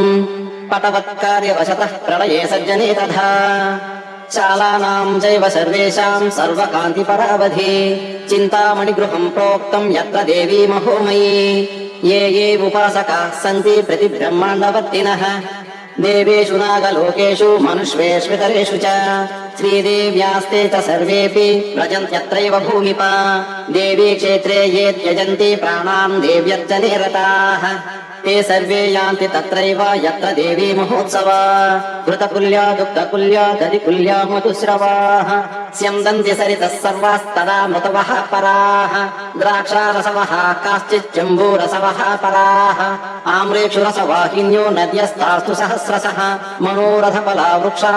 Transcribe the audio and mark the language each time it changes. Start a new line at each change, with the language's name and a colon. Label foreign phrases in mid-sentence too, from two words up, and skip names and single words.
Sanskrit: पटवत्कार्यवशतः प्रळये सज्जने तथा शालानां चैव सर्वेषां सर्वकान्ति परावधि चिन्तामणि गृहं प्रोक्तं यत्र देवी महोमयी ए ए उपासकाः सन्ति प्रति ब्रह्माण्डवर्तिनः देवेषु नागलोकेषु मनुष्वेष्वितरेषु च श्रीदेव्यास्ते च सर्वेपि व्रजन्त्यत्रैव भूमिप देवी क्षेत्रे ए त्यजन्ति प्राणान् देव्यर्चने रताः ते सर्वे यान्ति तत्रैव यत्र देवी महोत्सवा घृतकुल्या दुग्धकुल्या दधिकुल्या मधुस्रवाः स्यन्दन्ति सरितः सर्वास्तदा मृतवः पराः द्राक्षारसवः काश्चिज्जम्बूरसवः पराः आम्रेक्षुरसवाहिन्यो नद्यस्तास्तु सहस्रशः मनोरथफला वृक्षा